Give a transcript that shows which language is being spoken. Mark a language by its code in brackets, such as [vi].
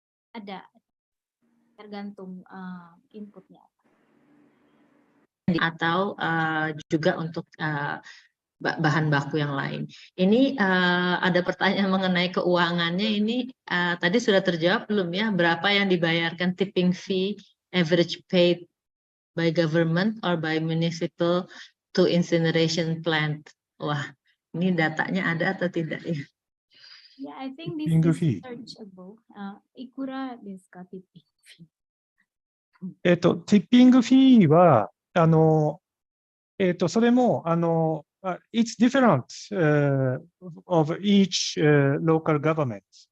[id] Ada, tergantung inputnya. Atau juga untuk bahan baku yang lain. Ini ada pertanyaan mengenai keuangannya. Ini tadi sudah terjawab belum ya? Berapa yang dibayarkan [en] tipping fee, average paid by government or by municipal to incineration plant? [id] Wah, ini datanya ada atau tidak ya? [en] Yeah, I think this is searchable. [ja] Ikura desu ka tipping fee? ティッピングフィーはそれも [en] it's different of each local government.